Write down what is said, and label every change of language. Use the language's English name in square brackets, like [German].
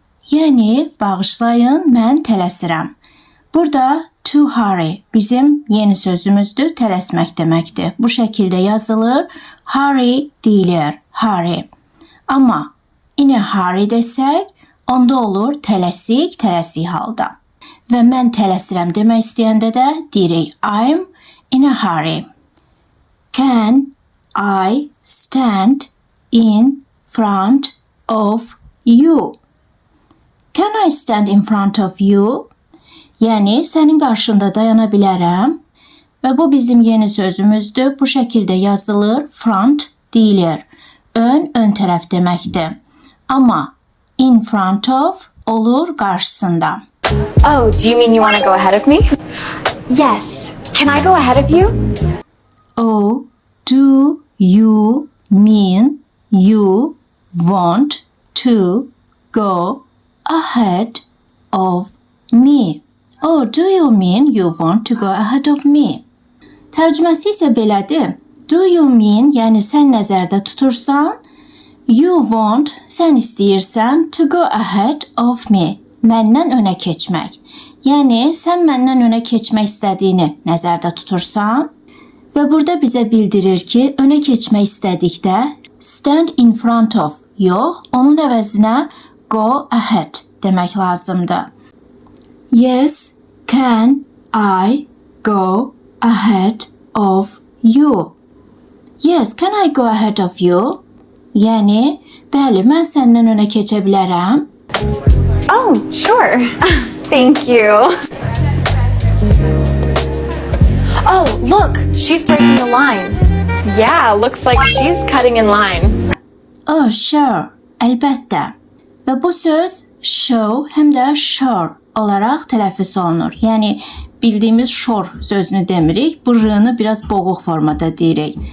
[Azerbaijani] Yəni, bağışlayın, mən tələsirəm. Burada [English] to hurry [Azerbaijani] bizim yeni sözümüzdür, tələsmək deməkdir. Bu şəkildə yazılır, hurry deyilir, hurry. Amma [English] in a hurry [Azerbaijani] desək, onda olur tələsik halda. Və mən tələsirəm demək istəyəndə də deyirik, [English] I'm in a hurry. Can I stand in front of you? Can I stand in front of you? [Azerbaijani] Yəni, sənin qarşında dayana bilərəm. Və bu bizim yeni sözümüzdür. Bu şəkildə yazılır, front deyilir. Ön tərəf deməkdir. Amma [English] in front of [Azerbaijani] olur qarşısında. [English] Oh, do you mean you want to go ahead of me? Yes. Can I go ahead of you? Oh, do you mean you want to go ahead of me? Oh, do you mean you want to go ahead of me? [Azerbaijani] Tərcüməsi isə belədir. [English] Do you mean, [Azerbaijani] yəni sən nəzərdə tutursan, [English] you want, [Azerbaijani] sən istəyirsən [English] to go ahead of me, [Azerbaijani] məndən önə keçmək. Yəni, sən məndən önə keçmək istədiyini nəzərdə tutursan və burada bizə bildirir ki, önə keçmək istədikdə [English] stand in front of [Azerbaijani] yox, onun əvəzinə [English] go ahead [Azerbaijani] demək lazımdır. [English] Yes, can I go ahead of you? Yes, can I go ahead of you? [Azerbaijani] Yəni, bəli, mən səndən önə keçə bilərəm. [English] Oh, sure. Thank you. Oh, look, she's breaking the line. Yeah, looks like she's cutting in line. Oh, sure, [Azerbaijani] əlbəttə. Və bu söz show həm də sure olaraq tələffüz olunur. Yəni, bildiyimiz sure sözünü demirik, bu r-nı biraz boğuq formada deyirik.